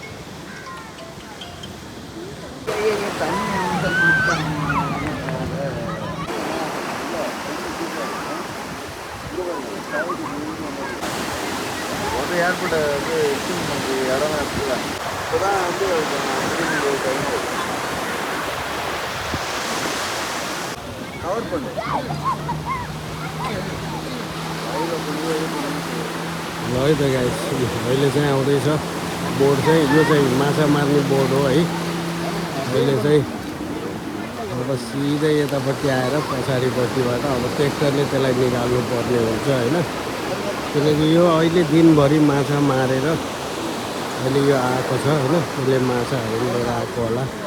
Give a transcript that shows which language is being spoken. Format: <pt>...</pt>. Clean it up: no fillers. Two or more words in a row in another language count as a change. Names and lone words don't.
<ta>தண்ணி வந்து ஏர்போர்ட்டை வந்து எக்ஸ்டெண்ட் பண்ணி இடம் இருக்குல்ல இப்போ தான் வந்து</ta> <hi>कवर कर लो</hi> <ne>ल है त गाइस अहिले चाहिँ आउँदैछ बोर्ड चाहिँ यो चाहिँ माछा मार्ने बोर्ड हो है अहिले चाहिँ अब सिधै यतापट्टि आएर पछाडिपट्टिबाट अब ट्र्याक्टरले त्यसलाई निकाल्नु पर्ने हुन्छ होइन किनकि यो अहिले दिनभरि माछा मारेर अहिले यो आएको छ होइन यसले माछाहरू लिएर आएको होला</ne>